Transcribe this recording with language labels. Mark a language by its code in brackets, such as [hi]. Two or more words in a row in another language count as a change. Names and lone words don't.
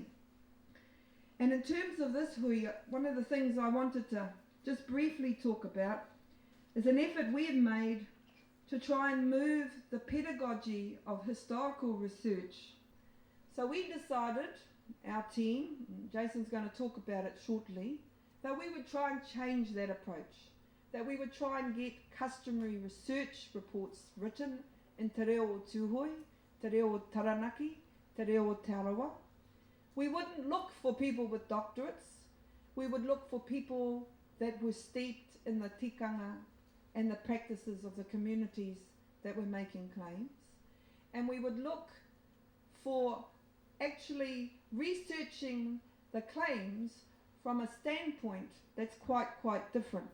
[en] And in terms of this hui, one of the things I wanted to just briefly talk about is an effort we've made to try and move the pedagogy of historical research. So we decided, our team, and Jason's going to talk about it shortly, that we would try and change that approach, that we would try and get customary research reports written in [mi] te reo tūhoi, te reo taranaki, te reo tarawa. [en] We wouldn't look for people with doctorates, we would look for people that were steeped in the tikanga and the practices of the communities that were making claims. And we would look for actually researching the claims from a standpoint that's quite different.